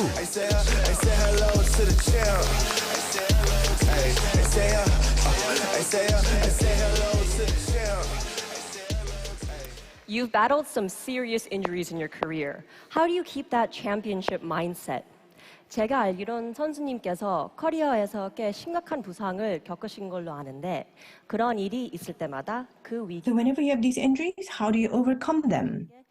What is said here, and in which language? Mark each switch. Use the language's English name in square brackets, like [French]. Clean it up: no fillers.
[English] I say hello to the champ. I say hello to the champ. You've battled some serious injuries in your career. How do you keep that championship mindset? [Korean] 제가 알기론 선수님께서 커리어에서 꽤 심각한 부상을 겪으신 걸로 아는데 그런 일이 있을 때마다 그 위기. [English] So whenever you have these injuries, how do you overcome them?